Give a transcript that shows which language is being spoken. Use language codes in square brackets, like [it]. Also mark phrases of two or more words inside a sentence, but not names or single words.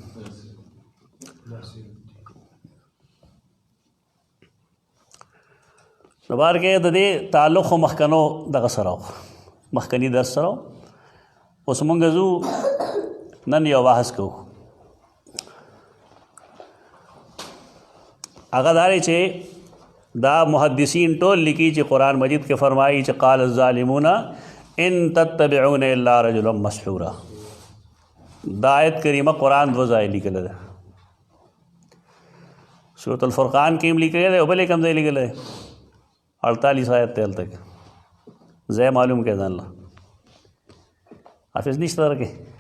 [ps] نو بار کې د دې تعلق خو مخکنو دغه سره و، مخکني درس سره و. اوس مونږ ځو نن یو بحث کوو، هغه دا دی چې دا محدثین ټول لیکي چې قرآن مجید کې فرمایي چې [ar] قال الظالمون ان تتبعون الا رجلا مسحورا. [ps] دا آیت کریمه قرآن دو ځای لیکلی ده، سورة الفرقان کې هم لیکلی دی او بل کوم ځای لیکلی دی 48 آیت ته هلته کې ځای معلوم کړه ځان له. حافظ نشته در کې